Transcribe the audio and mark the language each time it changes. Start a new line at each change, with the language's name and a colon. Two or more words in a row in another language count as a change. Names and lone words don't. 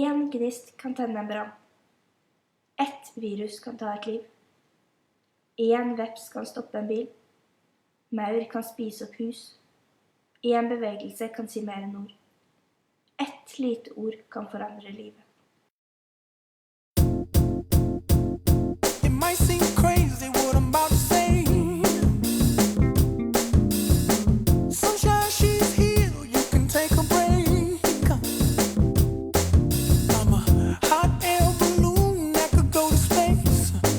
Norwegian: gnist kan tenne en brann. Ett virus kan ta et liv. En veps kan stoppe en bil. Maur kan spise opp hus. En bevegelse kan si mer enn ord. Ett lite ord kan forandre livet.
English: It might seem crazy what I'm about to say. Sunshine, she's here, you can take a break. I'm a hot air balloon that could go to space.